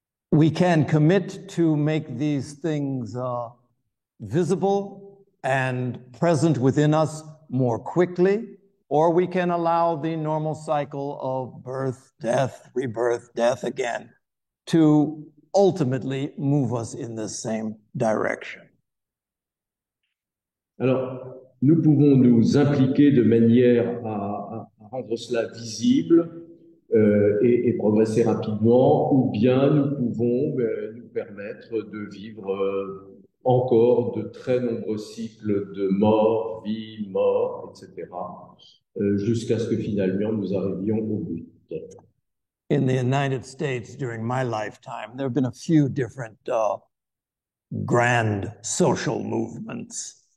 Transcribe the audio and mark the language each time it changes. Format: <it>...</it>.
<en>We can commit to make these things visible and present within us more quickly, or we can allow the normal cycle of birth, death, rebirth, death again to ultimately move us in the same direction.</en> <fr>Alors, nous pouvons nous impliquer de manière à rendre cela visible et progresser rapidement, ou bien nous pouvons nous permettre de vivre encore de très nombreux cycles de mort, vie, mort, etc., jusqu'à ce que finalement nous arrivions au but.</fr> <en>In the United States, during my lifetime, there have been a few different grand social movements.</en>